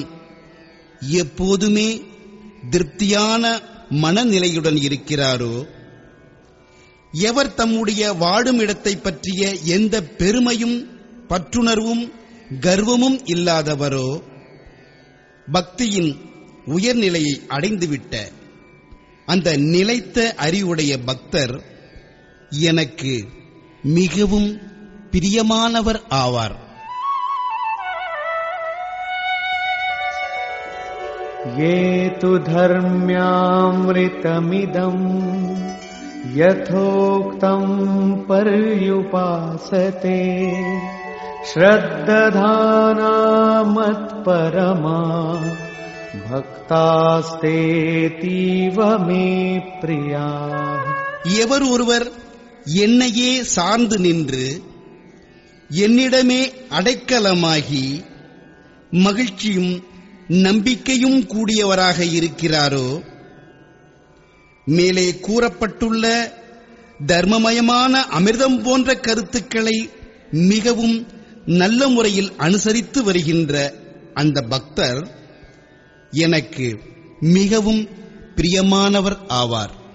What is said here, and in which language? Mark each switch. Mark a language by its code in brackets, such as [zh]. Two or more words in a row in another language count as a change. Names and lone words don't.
[ta] எப்போதுமே திருப்தியான மனநிலையுடன் இருக்கிறாரோ, எவர் தம்முடைய வாடும் இடத்தை பற்றிய எந்த பெருமையும் பற்றுணர்வும் கர்வமும் இல்லாதவரோ, பக்தியின் உயர்நிலையை அடைந்துவிட்ட அந்த நிலைத்த அறிவுடைய பக்தர் எனக்கு மிகவும் பிரியமானவர் ஆவார். [sa] ये तु धर्म्यामृतमिदम् यथोक्तम् पर्युपासते श्रद्दधाना मत्परमा भक्तास्तेतीव मे प्रियाः [ta] எவர் ஒருவர் என்னையே சார்ந்து நின்று என்னிடமே அடைக்கலமாகி மகிழ்ச்சியும் நம்பிக்கையும் கூடியவராக இருக்கிறாரோ, மேலே கூறப்பட்டுள்ள தர்மமயமான அமிர்தம் போன்ற கருத்துக்களை மிகவும் நல்ல முறையில் அனுசரித்து வருகின்ற அந்த பக்தர் எனக்கு மிகவும் பிரியமானவர் ஆவார்.